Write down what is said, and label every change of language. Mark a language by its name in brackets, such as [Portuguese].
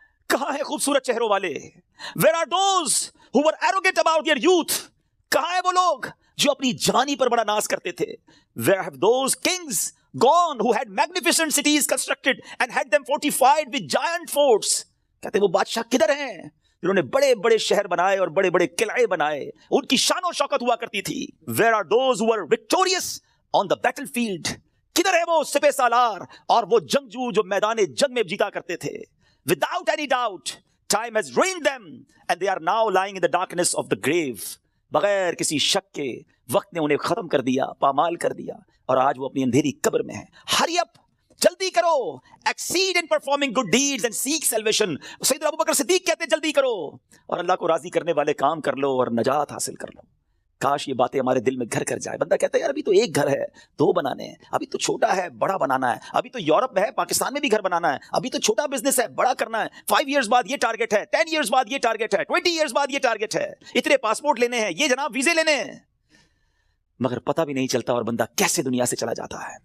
[Urdu] کہاں ہے خوبصورت چہروں والے, [English] where are those who were arrogant about their youth, [Urdu] کہاں ہے وہ لوگ جو اپنی جوانی پر بڑا ناز کرتے تھے, [English] where have those kings gone who had magnificent cities constructed and had them fortified with giant forts, [Urdu] کہتے ہیں وہ بادشاہ کدھر ہیں جنہوں نے بڑے بڑے شہر بنائے اور بڑے بڑے قلعے بنائے, ان کی شان و شوکت ہوا کرتی تھی. [English] where are those who were victorious on the battlefield, [Urdu] کدھر ہے وہ سپہ سالار اور وہ جنگجو جو میدان جنگ میں جیتا کرتے تھے. [English] without any doubt time has ruined them and they are now lying in the darkness of the grave, [Urdu] بغیر کسی شک کے وقت نے انہیں ختم کر دیا, [English] پامال کر دیا, [Urdu] اور آج وہ اپنی اندھیری قبر میں ہے. [English] hurry up, [Urdu] جلدی کرو, [English] Exceed in performing good deeds and seek salvation. [Urdu] سیدنا ابوبکر صدیق کہتے ہیں جلدی کرو اور اللہ کو راضی کرنے والے کام کر لو اور نجات حاصل کر لو. کاش یہ باتیں ہمارے دل میں گھر کر جائے. بندہ کہتا ہے یار ابھی تو ایک گھر ہے, 2 بنانے ہیں, ابھی تو چھوٹا ہے بڑا بنانا ہے, ابھی تو یورپ میں ہے پاکستان میں بھی گھر بنانا ہے, ابھی تو چھوٹا بزنس ہے بڑا کرنا ہے, 5 ایئرز بعد یہ ٹارگٹ ہے, 10 ایئرز بعد یہ ٹارگٹ ہے, 20 ایئرز بعد یہ ٹارگٹ ہے, اتنے پاسپورٹ لینے ہیں, یہ جناب ویزے لینے ہیں, مگر پتہ بھی نہیں چلتا اور بندہ کیسے دنیا سے چلا جاتا ہے.